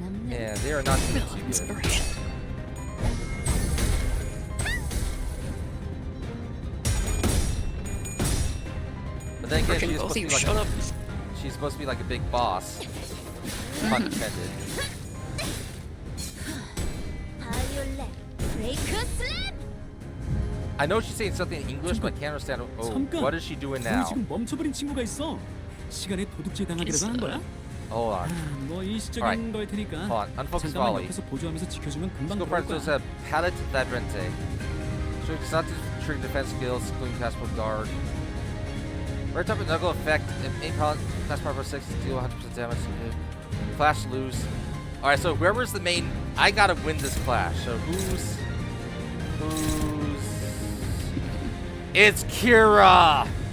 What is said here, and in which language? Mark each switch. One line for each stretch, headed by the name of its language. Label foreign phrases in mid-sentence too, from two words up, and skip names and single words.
English: Yeah, they are not doing too good. But then again, she's supposed to be like a big boss. Pun intended. I know she's saying something in English, but I can't understand. Oh, what is she doing now?
Korean: 지금 멈춰버린 친구가 있어. 시간에 도둑질 당하기라도 한 거야?
English: Hold on.
Korean: 뭐 일시적인 걸 테니까.
English: Hold on. Unfocus
Korean: 잠깐만
English: volley.
Korean: 옆에서 보조하면서 지켜주면 금방
English: Skill
Korean: 들어올
English: practice
Korean: 거야.
English: at Palette Ladrente. So it's not to trigger defense skills, including passport guard. Right type of knuckle effect. Main palette, passport for 6, deal 100% damage. Clash lose. Alright, so whoever's the main, I gotta win this clash. So who's... It's Kira!